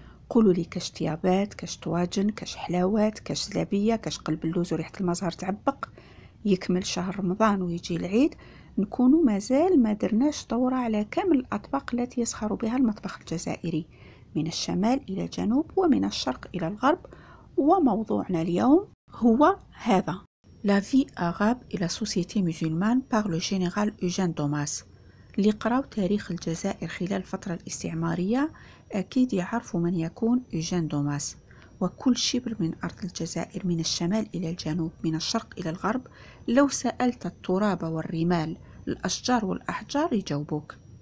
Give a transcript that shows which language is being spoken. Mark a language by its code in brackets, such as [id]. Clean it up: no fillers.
[ar] قولوا لي كاش طيابات، كاش طواجن، كاش حلاوات، كاش زلابية، كاش قلب اللوز وريحة المزهر تعبق. يكمل شهر رمضان ويجي العيد، نكونوا مازال ما درناش دورة على كامل الأطباق التي يسخر بها المطبخ الجزائري من الشمال إلى الجنوب ومن الشرق إلى الغرب. وموضوعنا اليوم هو هذا: [fr] La vie arabe et la société musulmane par le général Eugène Domas. [ar] اللي قراو تاريخ الجزائر خلال الفترة الاستعمارية أكيد يعرفوا من يكون إيجان دوماس. وكل شبر من أرض الجزائر من الشمال إلى الجنوب من الشرق إلى الغرب، لو سألت التراب والرمال الأشجار والأحجار يجاوبوك.